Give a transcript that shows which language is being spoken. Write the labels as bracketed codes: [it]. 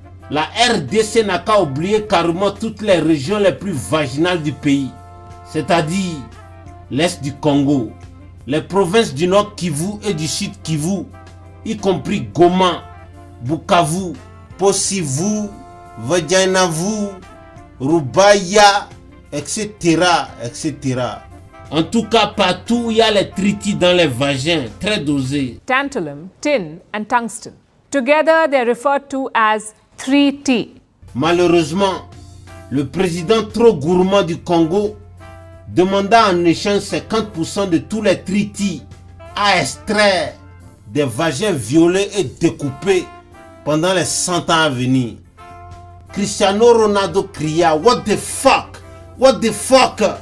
[fr] La RDC n'a qu'à oublier carrément toutes les régions les plus vaginales du pays, c'est-à-dire l'Est du Congo, les provinces du Nord Kivu et du Sud Kivu, y compris Goma, Bukavu, Posivu, Vajanavu, Rubaya, etc., etc. En tout cas, partout où il y a les tritis dans les vagins, très dosés. [en] Tantalum, tin and tungsten. Together they are referred to as 3T. [fr] Malheureusement, le président trop gourmand du Congo demanda en échange 50% de tous les tritis à extraire des vagins violés et découpés pendant les 100 ans à venir. [en] Cristiano Ronaldo [fr] cria [en] « What the fuck? What the fuck?